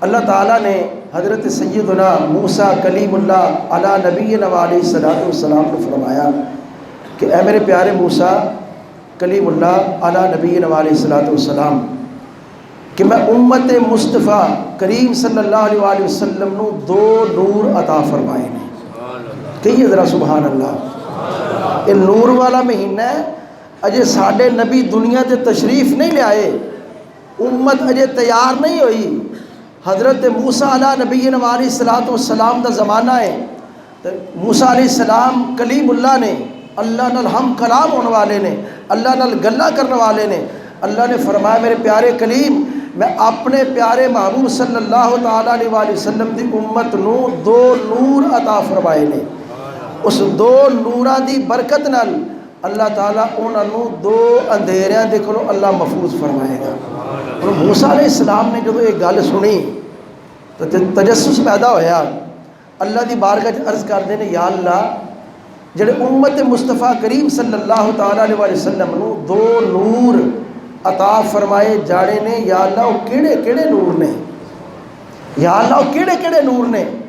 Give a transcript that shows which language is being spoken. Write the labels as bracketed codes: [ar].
[ur] اللہ تعالیٰ نے حضرت سیدنا موسیٰ کلیم اللہ علی نبینا علیہ الصلوۃ والسلام کو فرمایا کہ اے میرے پیارے موسیٰ کلیم اللہ علی نبینا علیہ الصلوۃ والسلام کہ میں امت مصطفیٰ کریم صلی اللہ علیہ وآلہ وسلم [pa] نو 2 نور عطا فرمائے نے. [ur] کہیے ذرا سبحان اللہ. یہ نور والا مہینہ ہے. [pa] اجے ساڈے نبی دنیا تے تشریف نہیں لے آئے, امت اجے تیار نہیں ہوئی. حضرت موسیٰ علیہ نبینا علیہ الصلوۃ والسلام دا زمانہ ہے. موسیٰ علیہ السلام کلیم اللہ نے, اللہ نال ہم کلام ہونے والے نے, اللہ نال گلا کرنے والے نے. اللہ نے فرمایا میرے پیارے کلیم میں اپنے پیارے محبوب صلی اللہ تعالیٰ علیہ وآلہ وسلم دی امت نو 2 نور عطا فرمائے نے. اس 2 نوراں دی برکت نال اللہ تعالیٰ انہاں نو 2 اندھیریاں دے کولوں اللہ محفوظ فرمائے گا. موسیٰ علیہ السلام نے جب یہ گل سنی تو تجسس پیدا ہویا. اللہ دی بارگاہ وچ عرض کردے نے یا اللہ جڑے امت مصطفیٰ کریم صلی اللہ تعالیٰ علیہ وآلہ وسلم نو 2 نور عطا فرمائے جاڑے نے, یا اللہ وہ کیڑے کیڑے نور نے, یا اللہ وہ کیڑے کیڑے نور نے.